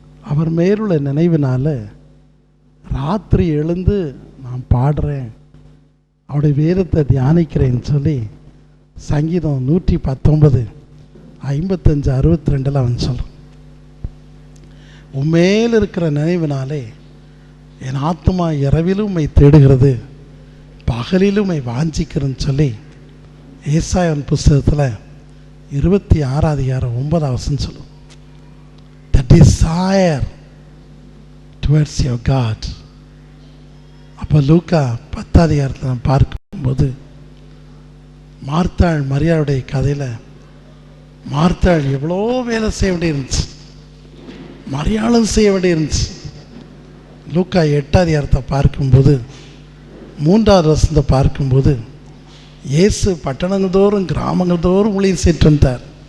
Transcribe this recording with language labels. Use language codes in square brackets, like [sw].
[ta] அவர் மேலுள்ள நினைவினால ராத்திரி எழுந்து நான் பாடுறேன், அவருடைய வேதத்தை தியானிக்கிறேன்னு சொல்லி சங்கீதம் 119 55 62 அவன் சொல்கிறான். உண்மையில் இருக்கிற நினைவினாலே என் ஆத்மா இரவிலும் உம்மை தேடுகிறது, பகலிலும் உம்மை வாஞ்சிக்கிறேன்னு சொல்லி ஏசாயாவின் புஸ்தகத்தில் 26:9 சொல்லும். [en] The desire towards your God. [ta] அப்போ லூக்கா 10 நாம் பார்க்கும்போது மார்த்தாள் மரியாளுடைய கதையில் மார்த்தாள் எவ்வளோ வேலை செய்ய வேண்டியிருந்துச்சு, மரியாளும் செய்ய வேண்டியிருந்துச்சு. லூக்கா 8 பார்க்கும்போது 3 பார்க்கும்போது இயேசு பட்டணங்கள் தோறும் கிராமங்கள் தோறும் ஊழியம் செய்து வந்தார்.